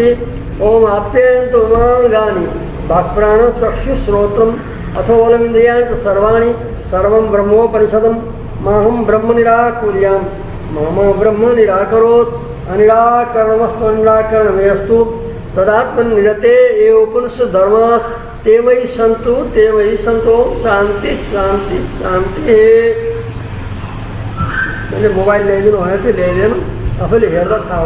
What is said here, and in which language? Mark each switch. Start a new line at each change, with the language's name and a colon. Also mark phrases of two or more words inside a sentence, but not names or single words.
Sanskrit: ओम आप्यायन्तु ममांगानि वाक्प्राणचक्षुश्रोत्रम् अथो बलमिन्द्रियाणि च सर्वाणि सर्वं ब्रह्मोपनिषदं माहं ब्रह्म निराकुर्यां मम ब्रह्म निराकरोत् अनिराकरणमस्तु अनिराकरणमेस्तु तदात्मनिरते एव उपनिषद धर्मास ते मयि सन्तु शान्ति शान्ति शान्ति।
Nepali: मैले मोबाइल ल्याइदिनु भनेको थियो, ल्याइदिएन। आफैले हेर्दा थाहा